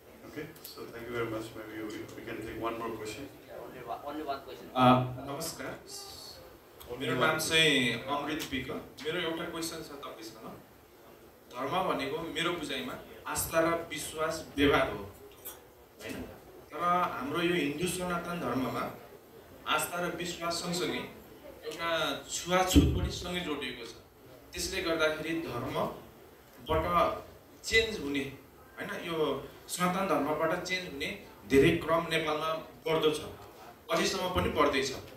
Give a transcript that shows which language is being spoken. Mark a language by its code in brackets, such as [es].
[en] Okay, so thank you very much. Maybe we can take one more question. Only one question. [ne] नमस्कार, मेरो नाम चाहिँ अमृत week. मेरो एउटा क्वेसन छ तपाईसँग। धर्म भनेको मेरो बुझाइमा आस्था र विश्वास व्यवहार हो हैन, तर हाम्रो यो हिन्दू सनातन धर्ममा आस्था र विश्वास सँगसँगै एउटा छुवाछुत पनि सँगै जोडिएको छ। त्यसले गर्दाखेरि धर्मबाट चेन्ज हुने हैन, यो सनातन धर्मबाट चेन्ज हुने धेरै क्रम नेपालमा बढ्दो छ, अझैसम्म पनि बढ्दैछ।